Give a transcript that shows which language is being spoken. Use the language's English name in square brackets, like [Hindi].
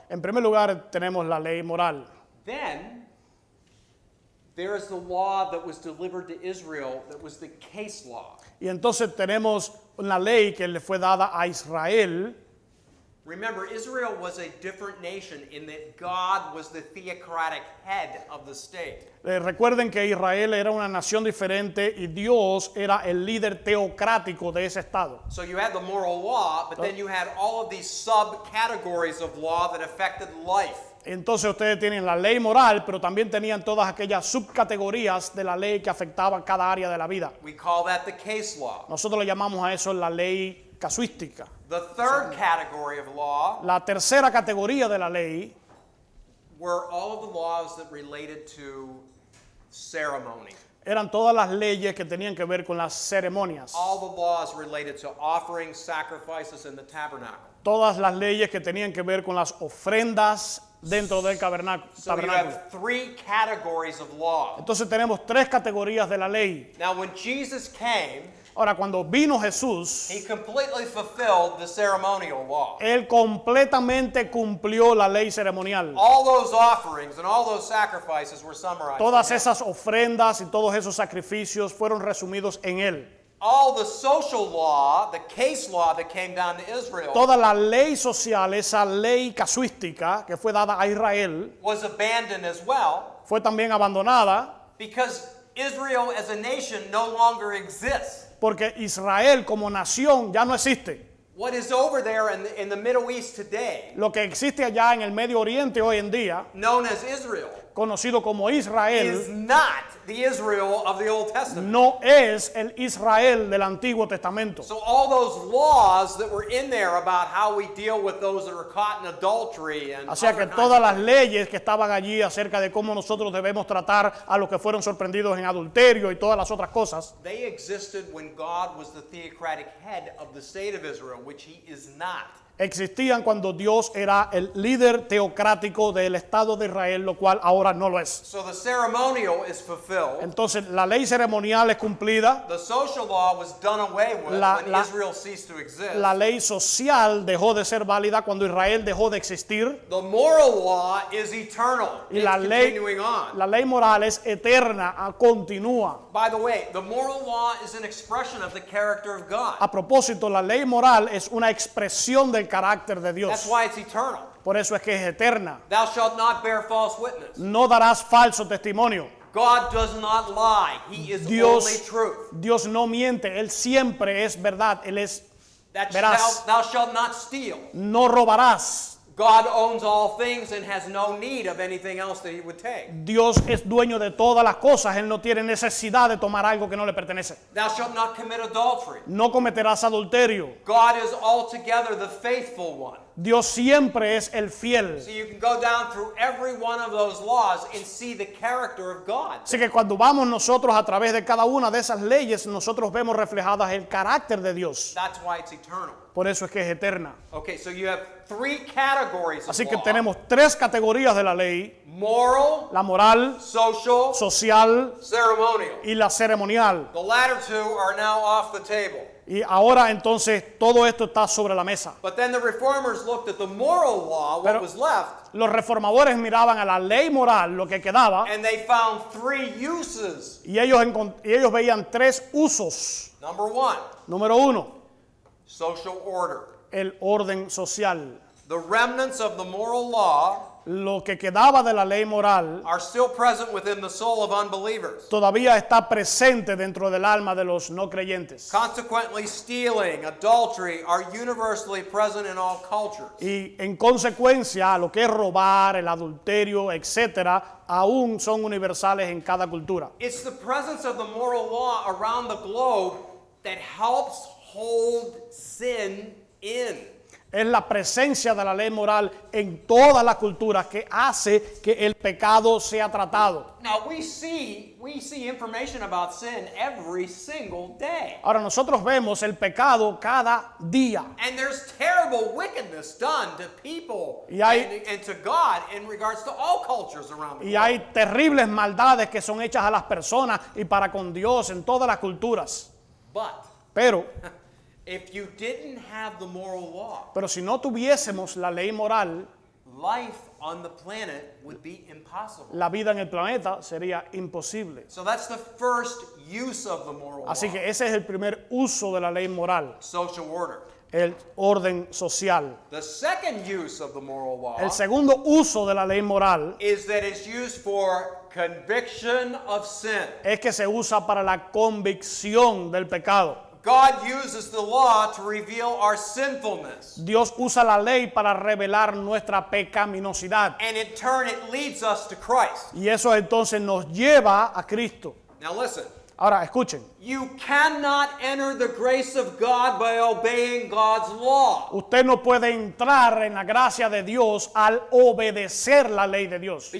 [Spanish] En primer lugar, tenemos la ley moral. [English] Then there is the law that was delivered to Israel that was the case law. [Spanish] Y entonces tenemos una ley que le fue dada a Israel. [English] Remember, Israel was a different nation in that God was the theocratic head of the state. [Spanish] Recuerden que Israel era una nación diferente y Dios era el líder teocrático de ese estado. [English] So you had the moral law, but then you had all of these subcategories of law that affected life. [Spanish] Entonces ustedes tienen la ley moral, pero también tenían todas aquellas subcategorías de la ley que afectaban cada área de la vida. [English] We call that the case law. [Spanish] Nosotros le llamamos a eso la ley casuística. [English] The third category of law [Spanish] La tercera categoría de la ley [English] were all of the laws that related to ceremony. [Spanish] eran todas las leyes que tenían que ver con las ceremonias. [English] All the laws related to offerings, sacrifices in the tabernacle. [Spanish] Todas las leyes que tenían que ver con las ofrendas dentro del [English] So you [Spanish] tabernáculo. [English] have three categories of law. [Spanish] Entonces tenemos tres categorías de la ley. [English] Now when Jesus came, [Spanish] Ahora, cuando vino Jesús, [English] He completely fulfilled the ceremonial law. [Spanish] Él completamente cumplió la ley ceremonial. [English] All those offerings and all those sacrifices were summarized. [Spanish] Todas [English] in Him. [Spanish] esas ofrendas y todos esos sacrificios fueron resumidos en Él. [English] All the social law, the case law that came down to Israel, [Spanish] Toda la ley social, esa ley casuística que fue dada a Israel, [English] was abandoned as well [Spanish] fue también abandonada [English] because Israel as a nation no longer exists. [Spanish] porque Israel como nación ya no existe. [English] What is over there in the Middle East today, [Spanish] Lo que existe allá en el Medio Oriente hoy en día, [English] known as Israel, [Spanish] conocido como [English] is [Spanish] Israel, [English] not the Israel of the Old Testament. [Spanish] no es el Israel del Antiguo Testamento. [English] So all those laws that were in there about how we deal with those that are caught in adultery and [Spanish] Así que [English] other kinds [Spanish] todas [English] of [Spanish] las leyes que estaban allí acerca de cómo nosotros debemos tratar a los que fueron sorprendidos en adulterio y todas las otras cosas, [English] they existed when God was the theocratic head of the state of Israel, which He is not. [Spanish] existían cuando Dios era el líder teocrático del Estado de Israel, lo cual ahora no lo es. [English] So the ceremonial is fulfilled. [Spanish] Entonces la ley ceremonial es cumplida, [English] The social law was done away with when Israel ceased to exist. [Spanish] la ley social dejó de ser válida cuando Israel dejó de existir, [English] The moral law is eternal. [Spanish] y [English] It's continuing [Spanish] la [English] on. [Spanish] ley moral es eterna, continúa. [English] By the way, the moral law is an expression of the character of God. [Spanish] A propósito, la ley moral es una expresión del carácter de Dios. [English] That's why it's eternal. [Spanish] Por eso es que es eterna. [English] Thou shalt not bear false witness. [Spanish] No darás falso testimonio. [English] God does not lie. He is [Spanish] Dios, [English] only truth. [Spanish] Dios no miente, Él siempre es verdad, Él es [English] That [Spanish] veraz. [English] thou shalt not steal. [Spanish] No robarás. [English] God owns all things and has no need of anything else that He would take. [Spanish] Dios es dueño de todas las cosas, Él no tiene necesidad de tomar algo que no le pertenece. [English] Thou shalt not commit adultery. [Spanish] No cometerás adulterio. [English] God is altogether the faithful one. [Spanish] Dios siempre es el fiel. [English] So you can go down through every one of those laws and see the character of God. [Spanish] Así que cuando vamos nosotros a través de cada una de esas leyes, nosotros vemos reflejadas el carácter de Dios. [English] That's why it's eternal. [Spanish] Por eso es que es eterna. [English] Okay, so you have three categories of [Spanish] Así que [English] law. [Spanish] tenemos tres categorías de la ley: [English] Moral, [Spanish] la moral, [English] social, [Spanish] social [English] ceremonial. [Spanish] y la ceremonial. [English] The latter two are now off the table. [Spanish] Y ahora entonces todo esto está sobre la mesa. [English] But then the reformers looked at the moral law, what [Spanish] Pero- [English] was left, [Spanish] Los reformadores miraban a la ley moral, lo que quedaba, [English] and they found three uses. [Spanish] y ellos veían tres usos. [English] Number one, [Spanish] Número uno, [English] social order. [Spanish] el orden social. [English] The remnants of the moral law [Spanish] lo que quedaba de la ley moral [English] are still present within the soul of unbelievers. [Spanish] todavía está presente dentro del alma de los no creyentes. [English] Consequently, stealing, adultery are universally present in all cultures. [Spanish] Y en consecuencia, lo que es robar, el adulterio, etcétera, aún son universales en cada cultura. [English] It's the presence of the moral law around the globe that helps hold sin in. [Spanish] Es la presencia de la ley moral en todas las culturas que hace que el pecado sea tratado. [English] Now we see information about sin every single day. [Spanish] Ahora nosotros vemos el pecado cada día. [English] And there's terrible wickedness done to people [Spanish] Y hay- [English] and to God in regards to all cultures around the [Spanish] Y [English] globe. [Spanish] hay terribles maldades que son hechas a las personas y para con Dios en todas las culturas. [English] But [Spanish] Pero [English] if you didn't have the moral law, [Spanish] si no tuviésemos la ley moral, [English] life on the planet would be impossible. [Spanish] la vida en el planeta sería imposible. [English] So that's the first use of the moral [Spanish] Así [English] law. [Spanish] que ese es el primer uso de la ley moral, [English] Social order. [Spanish] el orden social. [English] The second use of the moral law [Spanish] El segundo uso de la ley moral [English] is that it's used for conviction of sin. [Spanish] es que se usa para la convicción del pecado. [English] God uses the law to reveal our sinfulness. [Spanish] Dios usa la ley para revelar nuestra pecaminosidad. [English] And in turn, it leads us to Christ. [Spanish] Y eso entonces nos lleva a Cristo. [English] Now listen, [Spanish] Ahora, escuchen. [English] you cannot enter the grace of God by obeying God's law. [Spanish] Usted no puede entrar en la gracia de Dios al obedecer la ley de Dios.